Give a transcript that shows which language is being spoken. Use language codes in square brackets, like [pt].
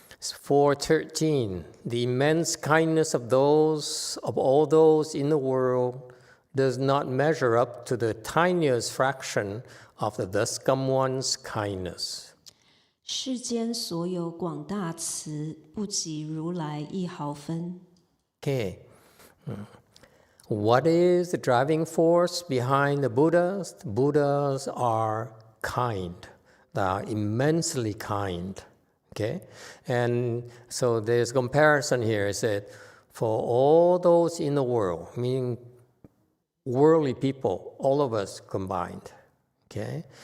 [en] 413, the immense kindness of all those in the world does not measure up to the tiniest fraction of the thus come one's kindness. [zh] 世间所有广大慈，不及如来一毫分。 [en] Okay. What is the driving force behind the Buddhas? The Buddhas are kind. They are immensely kind. Okay? And so there's a comparison here. It said, for all those in the world, meaning worldly people, all of us combined, okay?